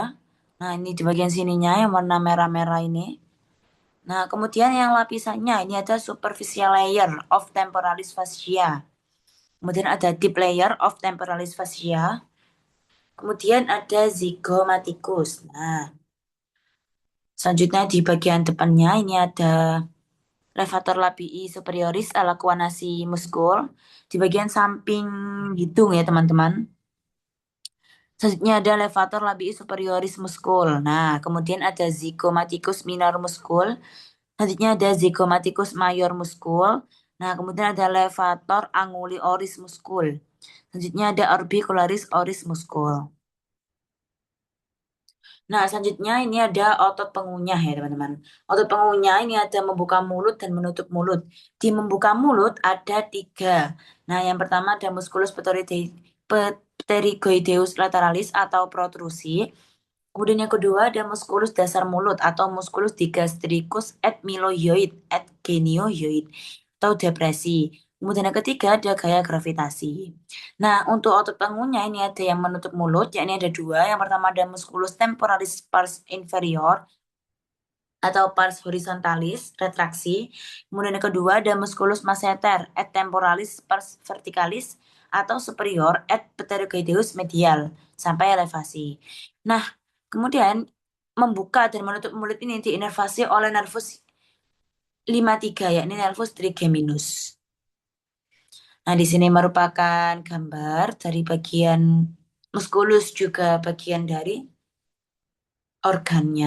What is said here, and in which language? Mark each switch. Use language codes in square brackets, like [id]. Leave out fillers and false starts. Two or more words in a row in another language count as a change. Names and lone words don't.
[id] Nah, ini di bagian sininya yang warna merah-merah ini. Nah, kemudian yang lapisannya ini ada [en] superficial layer of temporalis fascia. [id] Kemudian ada [en] deep layer of temporalis fascia. [id] Kemudian ada zygomaticus. Nah, selanjutnya di bagian depannya ini ada [en] levator labii superioris alakuanasi muskul. [id] Di bagian samping hidung ya teman-teman. Selanjutnya ada [en] levator labii superioris muskul. [id] Nah, kemudian ada [en] zygomaticus minor muskul. [id] Selanjutnya ada [en] zygomaticus mayor muskul. [id] Nah, kemudian ada [en] levator anguli oris muskul. [id] Selanjutnya ada [en] orbicularis oris muskul. [id] Nah, selanjutnya ini ada otot pengunyah ya, teman-teman. Otot pengunyah ini ada membuka mulut dan menutup mulut. Di membuka mulut ada tiga. Nah, yang pertama ada [la] musculus pterygoideus lateralis [id] atau protrusi. Kemudian yang kedua ada musculus dasar mulut atau [la] musculus digastricus et mylohyoid et geniohyoid [id] atau depresi. Kemudian yang ketiga ada gaya gravitasi. Nah, untuk otot pengunyah ini ada yang menutup mulut, yakni ada dua. Yang pertama ada [la] musculus temporalis pars inferior [id] atau [la] pars horizontalis, [id] retraksi. Kemudian yang kedua ada [la] musculus masseter et temporalis pars verticalis [id] atau [la] superior et pterygoideus medial [id] sampai elevasi. Nah, kemudian membuka dan menutup mulut ini diinervasi oleh nervus 53 yakni nervus trigeminus. Nah, di sini merupakan gambar dari bagian muskulus juga bagian dari organnya.